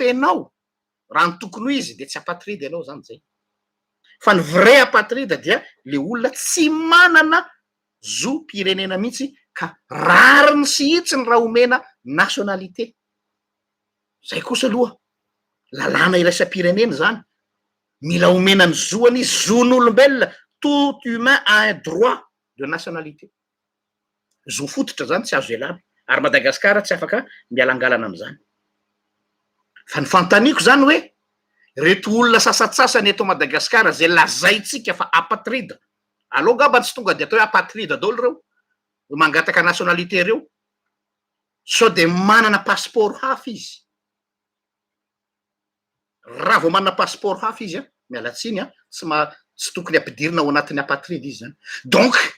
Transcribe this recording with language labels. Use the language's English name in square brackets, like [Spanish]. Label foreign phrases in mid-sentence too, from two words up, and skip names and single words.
[Malagasy] ianao raha ny tokony ho izy de tsy apatride ianao zany zay fa ny [French] vrai apatride [Malagasy] dia le olona tsy manana zo-pirenena mihitsy ka rariny sy hitsiny raha omena nationalité zay kosa aloha lalàna iraisam-pirenena zany mila omena ny zoany zon'olombelona [French] tout humain a un droit de nationalité [Malagasy] zo fototra zany tsy azo elana ary Madagasikara tsy afaka mialangalana am'izany fa ny fantaniako zany hoe reto olona sasatsasany eto Madagasikara zay lazaitsika fa apatrida aloha ngamba tsy tonga de atao hoe apatrida daholo reo mangataka nationalité reo sao de manana passeport hafa izy raha vao manana passeport hafa izy a mialatsiny a tsy tokony ampidirina ao anatin'ny apatrida izy zany donc